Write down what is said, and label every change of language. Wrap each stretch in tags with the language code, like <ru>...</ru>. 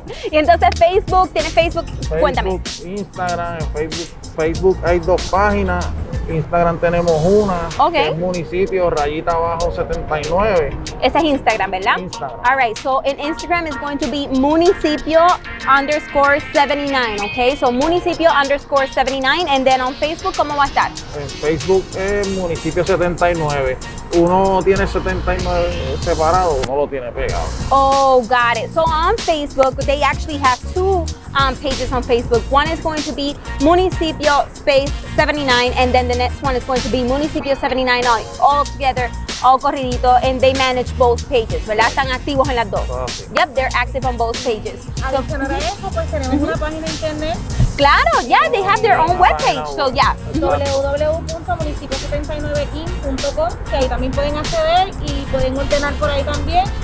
<es>Y entonces Facebook, ¿tienes Facebook? Cuéntame. Instagram, en Facebook hay dos páginas. Instagram tenemos una, que es Municipio _ 79. Ese es Instagram, ¿verdad? Instagram.</es> <en>All right, so in Instagram is going to be Municipio _ 79, okay? So Municipio _ 79, and then on Facebook,</en> <es>¿cómo va a estar? En Facebook es Municipio 79. Uno tiene 79 separado, uno lo tiene pegado.</es> <en>Oh, got it. So on Facebook, they actually have two pages on Facebook. One is going to be Municipio _ 79, and then the next one is going to be Municipio 79 all together, all corridito, and they manage both pages, ¿verdad?</en> <es>Están activos en las dos.</es> <en>Yep, they're active on both pages.</en> <es>Adicional a eso, pues tenemos una página de internet.</es> <en>Claro, yeah, they have their own webpage, so yeah.</en> <es>www.municipio79in.com, que ahí también pueden acceder y pueden ordenar por ahí también.</es>